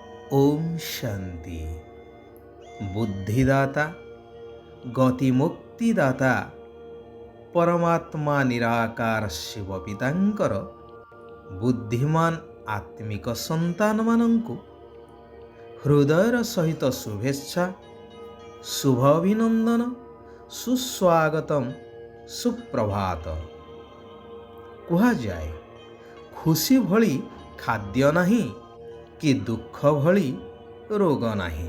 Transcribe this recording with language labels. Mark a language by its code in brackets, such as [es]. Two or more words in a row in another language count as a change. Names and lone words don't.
[or] ଓମ ଶାନ୍ତି। ବୁଦ୍ଧିଦାତା ଗତିମୁକ୍ତିଦାତା ପରମାତ୍ମା ନିରାକାର ଶିବ ପିତାଙ୍କର ବୁଦ୍ଧିମାନ ଆତ୍ମିକ ସନ୍ତାନ ମାନଙ୍କୁ ହୃଦୟର ସହିତ ଶୁଭେଚ୍ଛା, ଶୁଭ ଅଭିନନ୍ଦନ, ସୁସ୍ୱାଗତମ, ସୁପ୍ରଭାତ। କୁହା ଯାଏ ଖୁସି ଭଳି ଖାଦ୍ୟ ନାହିଁ କି ଦୁଃଖ ଭଳି ରୋଗ ନାହିଁ।